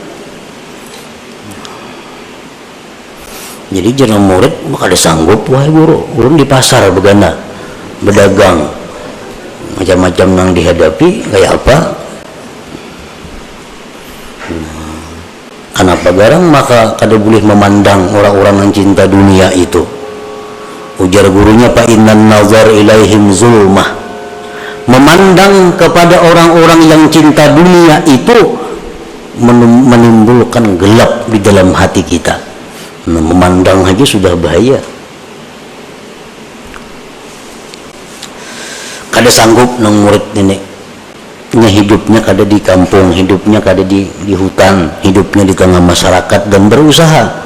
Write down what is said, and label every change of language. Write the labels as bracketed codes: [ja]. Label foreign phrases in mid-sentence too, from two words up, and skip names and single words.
[bjn] Jadi jangan murid, maka ada sanggup, wahai guru, guru di pasar begana, berdagang, macam-macam yang dihadapi, kayak apa? Kenapa garang? Maka kada boleh memandang orang-orang yang cinta dunia itu. Ujar gurunya, [ar] فإن النظر إليهم ظلمة. [id] Memandang kepada orang-orang yang cinta dunia itu menimbulkan gelap di dalam hati kita. [bjn] Memandang aja sudah bahaya. Kada sanggup nang murid ini. Hidupnya kada di kampung, hidupnya kada di hutan, hidupnya di tengah masyarakat dan berusaha.